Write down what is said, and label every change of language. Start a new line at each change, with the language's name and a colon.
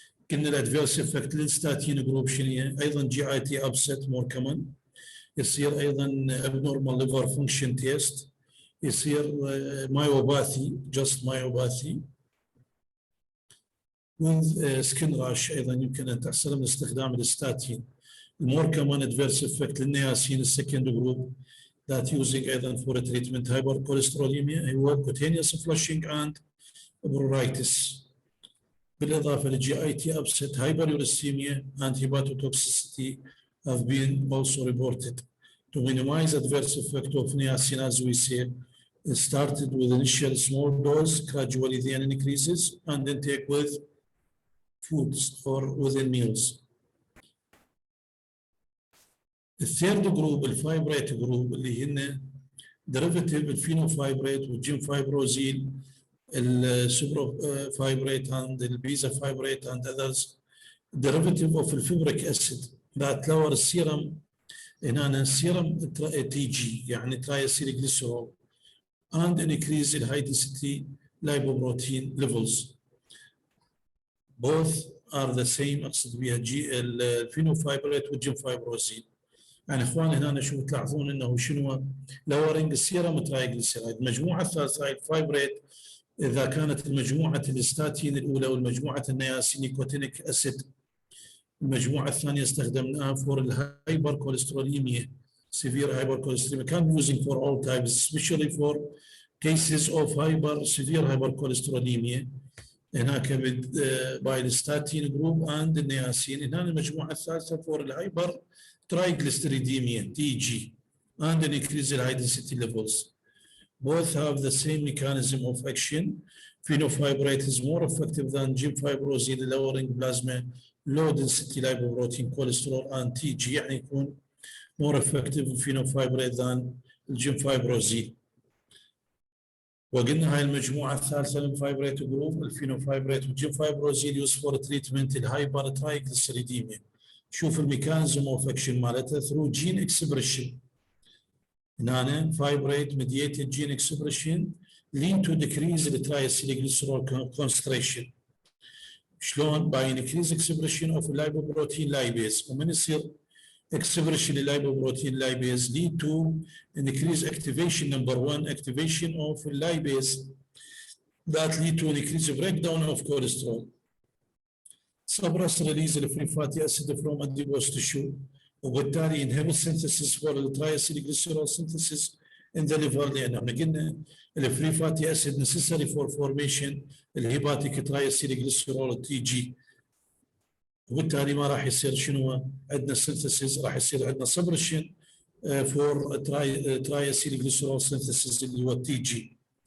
Arabic: قلنا الادفيرس افكت للستاتين جروب شنو ايضا
English: GIT upset more common،
Arabic: يصير ايضا
English: abnormal liver function test،
Arabic: يصير
English: myopathy just myopathy with skin rash
Arabic: ايضا يمكن ان تحصل من استخدام الستاتين.
English: more common adverse effect
Arabic: للنياسين السكند جروب
English: that using ايضا for treatment hypercholesterolemia هو cutaneous flushing and pruritus.
Arabic: بالإضافة للجي اي تي
English: upset, hyperuricemia and hepatotoxicity have been also reported. To minimize adverse effect of niacin, as we say, it started with initial small dose, gradually then increases, and then take with foods or within meals.
Arabic: الثيرد جروب الفايبريت جروب اللي هن derivative الفينوفايبريت والجين فايبروزيل السوبروفايبريت and البيزافايبريت and others derivative of الفيبريك acid that lower السيرم هنا السيرم تي جي يعني ترايسيلجليسرول
English: and increase the high density lipoprotein levels. Both are the same
Arabic: اقصد بها الفينوفايبريت والجين فايبروزيل. يعني اخواني هنا شو تلاحظون انه شنو لورنج السيرم ترايجليسيرايد. المجموعه الثالثه هاي الفايبريت اذا كانت المجموعه الاستاتين الاولى والمجموعه النياسينيكوتينيك اسيد. المجموعه الثانيه استخدمناها فور الهايبر كوليستروليميا
English: severe hypercholesteremia can be using for all types especially for cases of severe hypercholesteremia.
Arabic: هناك بايلستاتين جروب اند النياسين. هنا المجموعه الثالثه فور الهايبر triglyceridemia
English: TG and an increase in high density levels. Both have the same mechanism of action. Phenofibrate is more effective than gene fibrosine lowering plasma low density lipoprotein cholesterol and TG
Arabic: يعني يكون
English: more effective phenofibrate than gene fibrosine.
Arabic: وقلنا هاي المجموعة الثالثة الفايبريت جروب الفينوفايبريت والجين فايبروزيل يوز فور تريتمنت الهايبر ترايجليسيريديميا. شوف الميكانيزم اوف اكشن مالتها ثرو جين اكسبريشن. هنا فايبريت ميدييتد جين اكسبريشن
English: lead to decrease the triacylglycerol concentration.
Arabic: شلون؟
English: by increase expression of lipoprotein lipase.
Arabic: ومن يصير
English: expression lipoprotein lipase lead to increase activation number one activation of lipase that lead to an increase breakdown of cholesterol. suppress release of free fatty acid from adipose tissue وبالتالي inhibit synthesis for the triacylglycerol synthesis in the liver
Arabic: لأن احنا قلنا الفري فاتي
English: acid necessary for formation الهيباتيك triacylglycerol T G.
Arabic: وبالتالي ما راح يصير شنو عندنا synthesis راح يصير عندنا
English: suppression for triacylglycerol synthesis
Arabic: اللي هو تي جي.